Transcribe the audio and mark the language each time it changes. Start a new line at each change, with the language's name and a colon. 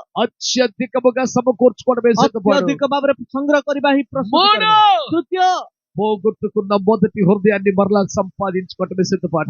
Telugu: అత్యధికముగా సమకూర్చుకోవడమే సిద్ధపాటు.
Odia: ଅତ୍ୟଧିକ ଭାବରେ ସଂଗ୍ରହ କରିବା ହିଁ ପ୍ରସ୍ତୁତିକରଣ।
Telugu: మూడు
Odia: ତୃତୀୟ
Telugu: పోగొట్టుకున్న మొదటి హృదయాన్ని మరలా సంపాదించుకోవటమే సిద్ధపాటు.